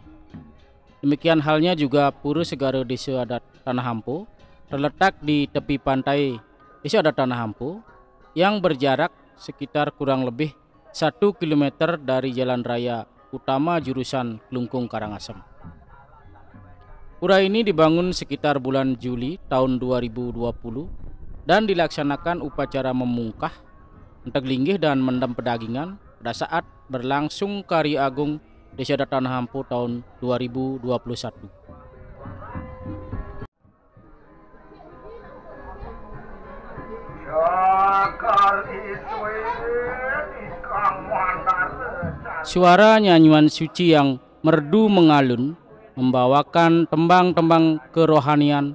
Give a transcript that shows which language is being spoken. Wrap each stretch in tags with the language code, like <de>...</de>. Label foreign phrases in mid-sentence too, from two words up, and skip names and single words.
<id>Demikian halnya juga Pura Segara Desa Adat Tanah Hampo terletak di tepi pantai Desa Adat Tanah Hampo yang berjarak sekitar kurang lebih 1 km dari jalan raya utama jurusan Klungkung Karangasem. Pura ini dibangun sekitar bulan Juli tahun 2020 dan dilaksanakan upacara memungkah, entek linggih dan mendem pedagingan pada saat berlangsung Kari Agung Desa Adat Tanah Hampo tahun 2021. Suara nyanyian suci yang merdu mengalun membawakan tembang-tembang kerohanian</id>